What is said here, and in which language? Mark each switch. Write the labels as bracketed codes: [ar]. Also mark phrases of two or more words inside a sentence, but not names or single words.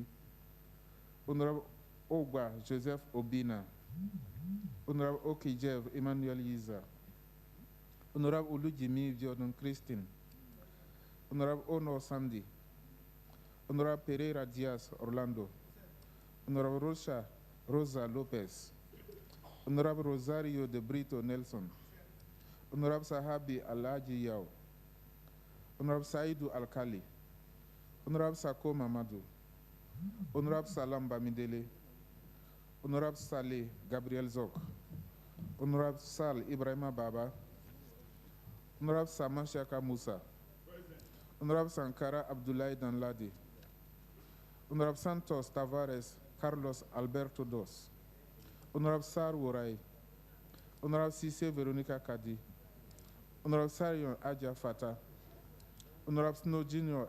[en] Honorable Ogba Joseph Obina, Honorable Okijev Emmanuel Yiza, Honorable Olujimi Jordan Christine, Honorable Ono Sandy, Honorable Pereira Diaz Orlando, Honorable Rosa Lopez, Honorable Rosario de Brito Nelson, Honorable Sahabi Alaji Yao, Honorable Saidu Alkali, Honorable Sako Mamadou, Honorable Salam Bamidele, Honorable Saleh Gabriel Zok, Honorable Sal Ibrahima Baba, Honorable Sama Shaka Musa, Honorable Sankara Abdoulaye Danladi, Honorable Santos Tavares Carlos Alberto Dos, Honorable Sar Wurai, Honorable Cisse Veronica Kadi, Honorable Sarion Aja Fata, Honorable Snow Jr.